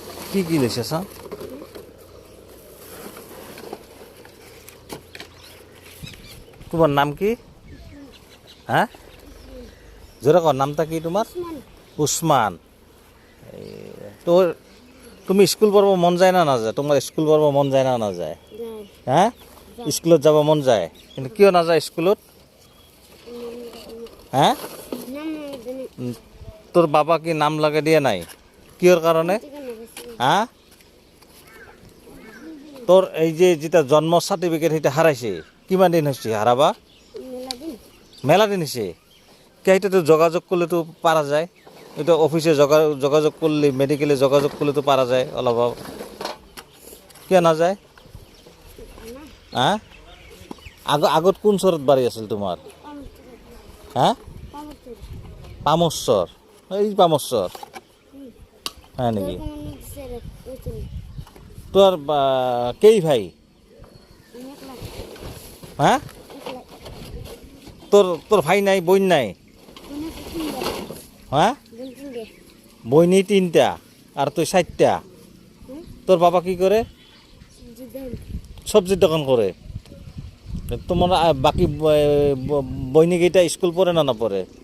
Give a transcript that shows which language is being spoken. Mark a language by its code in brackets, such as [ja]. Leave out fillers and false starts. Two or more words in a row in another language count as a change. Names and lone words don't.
[as] কি লৈছে চাওঁ [bn] তোমার নাম কি হ্যাঁ জোরে কর নামটা কি তোমার উসমান তো তুমি স্কুল পড়ব মন যায় না না যায় তোমার স্কুল পড়ব মন যায় না না যায় হ্যাঁ স্কুলত যাব মন যায় কিন্তু কিয় না যায় স্কুলত হ্যাঁ তোর বাবা কি নাম লাগে দিয়ে নাই কিয়র কারণে হ্যাঁ তোর এই যে যেটা জন্ম সার্টিফিকেট সেটা হারাইছে কিমান দিন হয়েছে হারাবা মেলা দিন হয়েছে এইটা তো যোগাযোগ করলে তো পারা যায় এটা অফিসে যোগাযোগ করলে মেডিকেলে যোগাযোগ করলে তো পারা যায় অলপ কিয় না যায় হ্যাঁ [as] আগত কোন চৰত বাৰী আছিল তোমাৰ [bn] হ্যাঁ পামস্বৰ এই পামস্বৰ হয় নেকি তোর কেই ভাই হ্যাঁ তোর তোর ভাই নাই বোন নাই হ্যাঁ বইনি 3টা আর তুই 4টা তোর বাবা কি করে সবজির দোকান করে তোমার বাকি বইনি কেইটা স্কুল পড়ে না না পড়ে